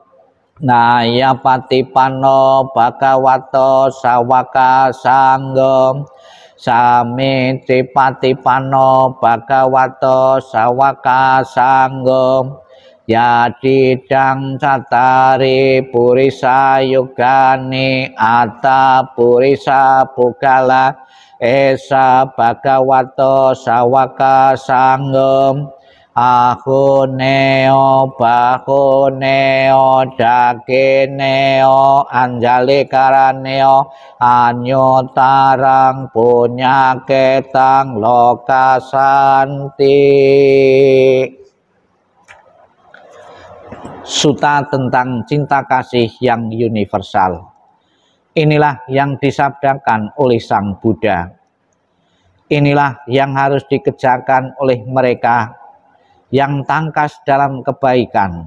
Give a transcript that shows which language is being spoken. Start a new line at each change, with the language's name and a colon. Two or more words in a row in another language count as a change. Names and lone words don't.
Pali: naya patipano bhagavato sawaka sanggem, samiti patipano bhagavato sawaka sanggem, yadidang catari purisa yugani atta purisa pugala esa bhagavato sawaka sanggem, ahuneo bahuneo dakineo anjali karaneo anyotarang punyaketang lokasanti.
Indonesian: Suta tentang cinta kasih yang universal. Inilah yang disabdakan oleh Sang Buddha. Inilah yang harus dikerjakan oleh mereka yang tangkas dalam kebaikan.